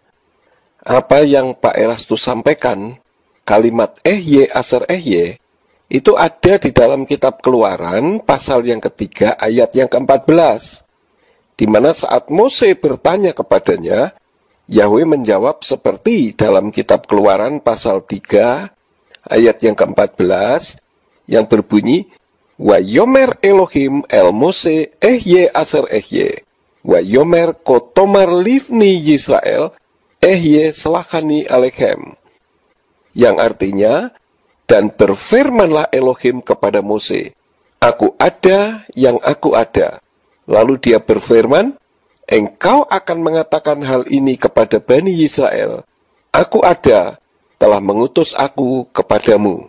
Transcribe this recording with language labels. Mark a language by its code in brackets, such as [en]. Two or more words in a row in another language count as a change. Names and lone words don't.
[id] Apa yang Pak Erastus sampaikan, kalimat [he] אהיה אשר אהיה, [id] itu ada di dalam kitab Keluaran pasal yang ketiga ayat yang ke-14, di mana saat Mose bertanya kepadanya, Yahweh menjawab seperti dalam kitab Keluaran pasal 3 ayat yang ke-14 yang berbunyi, [he] ויאמר אלהים אל משה אהיה אשר אהיה ויאמר כה תאמר לבני ישראל אהיה שלחני אליכם, [id] yang artinya, dan berfirmanlah Elohim kepada Mose, Aku ada yang aku ada. Lalu dia berfirman, Engkau akan mengatakan hal ini kepada Bani Israel, Aku ada, telah mengutus aku kepadamu.